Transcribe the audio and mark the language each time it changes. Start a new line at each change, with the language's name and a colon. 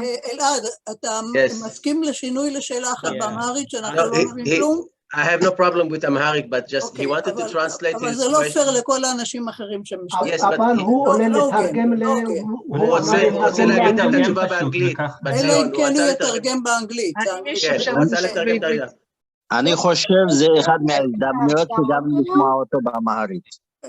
Hebrew: אלעד אתה מסכים לשינוי לשאלה אחת באמהרית שאנחנו לא מבינים כלום?
English: I have no problem with Amharic, but just he wanted to translate his question.
Hebrew: אבל זה לא פייר לכל האנשים האחרים שמשתתפים. אבל הוא עולה לתרגם הוא רוצה להגיד את התשובה באנגלית. אלא אם כן הוא יתרגם באנגלית. הוא רוצה לתרגם את הרגע. אני חושב זה אחד מההזדמנויות שגם נשמע אותו באמהרית.